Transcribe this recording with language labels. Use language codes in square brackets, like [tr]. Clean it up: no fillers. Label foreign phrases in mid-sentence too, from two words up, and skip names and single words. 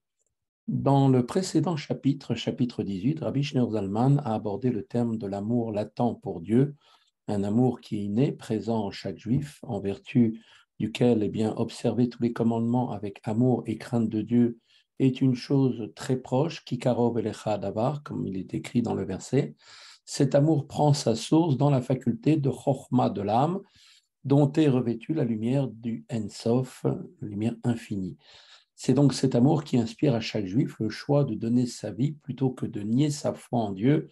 [fr] Dans le précédent chapitre, chapitre 18, Rabbi Shneur Zalman a abordé le terme de l'amour latent pour Dieu, un amour qui est né, présent en chaque juif, en vertu duquel observer tous les commandements avec amour et crainte de Dieu est une chose très proche, [he] כי קרוב אליך הדבר, [fr] comme il est écrit dans le verset. Cet amour prend sa source dans la faculté de chokhma de l'âme, dont est revêtue la lumière du Ensof, la lumière infinie. C'est donc cet amour qui inspire à chaque juif le choix de donner sa vie plutôt que de nier sa foi en Dieu.